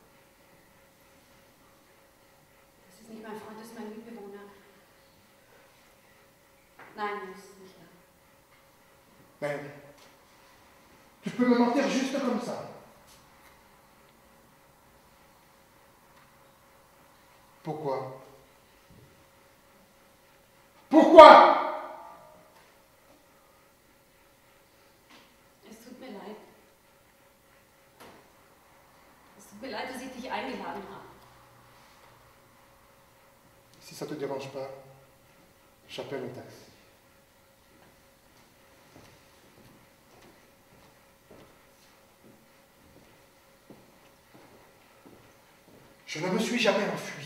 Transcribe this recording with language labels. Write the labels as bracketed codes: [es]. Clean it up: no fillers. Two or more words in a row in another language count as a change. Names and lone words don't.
[de] Das ist nicht mein Freund, das ist mein Mitbewohner. Nein, das ist nicht da. [fr] Mais tu peux me mentir juste comme ça. Pourquoi? Pourquoi? [de] Es tut mir leid. Es tut mir leid, dass ich dich eingeladen habe. [fr] Si ça te dérange pas, j'appelle un taxi. Je ne me suis jamais enfui.